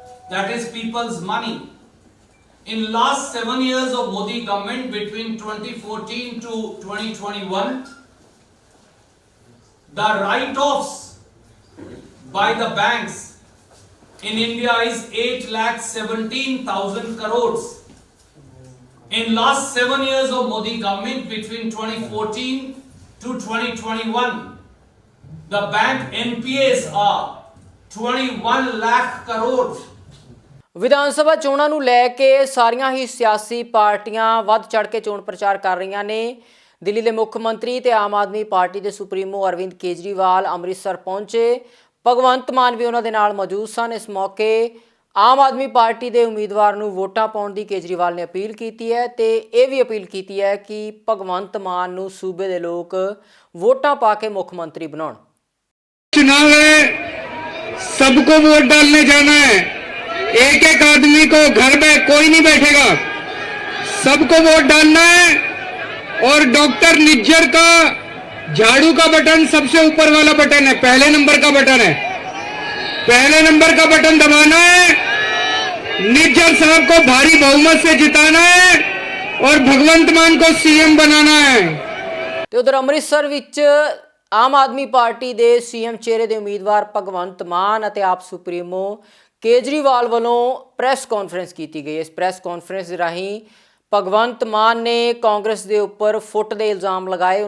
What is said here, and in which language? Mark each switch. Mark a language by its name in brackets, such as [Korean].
[English] That is people's money. In last 7 years of Modi government, between 2014 to 2021, the write-offs by the banks in India is 8,17,000 crores. In last 7 years of Modi government, between 2014 to 2021, the bank NPAs are 21 lakh crores. [Punjabi] Vidhan Sabha ਚੋਣਾਂ ਨੂੰ ਲੈ ਕੇ ਸਾਰੀਆਂ ਹੀ ਸਿਆਸੀ ਪਾਰਟੀਆਂ ਵੱਧ ਚੜ੍ਹ ਕੇ ਚੋਣ ਪ੍ਰਚਾਰ ਕਰ ਰਹੀਆਂ ਨੇ। ਦਿੱਲੀ ਦੇ ਮੁੱਖ ਮੰਤਰੀ ਤੇ ਆਮ ਆਦਮੀ ਪਾਰਟੀ ਦੇ ਸੁਪਰੀਮੋ ਅਰਵਿੰਦ ਕੇਜਰੀਵਾਲ ਅੰਮ੍ਰਿਤਸਰ ਪਹੁੰਚੇ। ਭਗਵੰਤ ਮਾਨ ਵੀ ਉਹਨਾਂ ਦੇ ਨਾਲ ਮੌਜੂਦ ਸਨ। ਇਸ ਮੌਕੇ ਆਮ ਆਦਮੀ ਪਾਰਟੀ ਦੇ ਉਮੀਦਵਾਰ ਨੂੰ ਵੋਟਾਂ ਪਾਉਣ ਦੀ ਕੇਜਰੀਵਾਲ ਨੇ ਅਪੀਲ ਕੀਤੀ ਹੈ ਤੇ ਇਹ ਵੀ ਅਪੀਲ ਕੀਤੀ ਹੈ ਕਿ ਭਗਵੰਤ ਮਾਨ ਨੂੰ ਸੂਬੇ ਦੇ ਲੋਕ ਵੋਟਾਂ ਪਾ ਕੇ ਮੁੱਖ ਮੰਤਰੀ ਬਣਾਉਣ। [Hindi] चुनाव है, सबको वोट डालने जाना है। एक एक आदमी को घर में कोई नहीं बैठेगा, सबको वोट डालना है। और डॉक्टर निज्जर का झाड़ू का बटन सबसे ऊपर वाला बटन है, पहले नंबर का बटन है। पहले नंबर का बटन दबाना है, निज्जर साहब को भारी बहुमत से जिताना है और भगवंत मान को सीएम बनाना है। [Punjabi] ਤੇ ਉਧਰ ਅੰਮ੍ਰਿਤਸਰ ਵਿੱਚ ਆਮ ਆਦਮੀ ਪਾਰਟੀ ਦੇ ਸੀਐਮ ਚਿਹਰੇ ਦੇ ਉਮੀਦਵਾਰ ਭਗਵੰਤ ਮਾਨ ਅਤੇ ਆਪ ਸੁਪਰੀਮੋ ਕੇਜਰੀਵਾਲ ਵੱਲੋਂ ਪ੍ਰੈਸ ਕਾਨਫਰੰਸ ਕੀਤੀ ਗਈ। ਇਸ ਪ੍ਰੈਸ ਕਾਨਫਰੰਸ ਰਾਹੀਂ ਭਗਵੰਤ ਮਾਨ ਨੇ ਕਾਂਗਰਸ ਦੇ ਉੱਪਰ ਫੁੱਟ ਦੇ ਇਲਜ਼ਾਮ ਲਗਾਏ।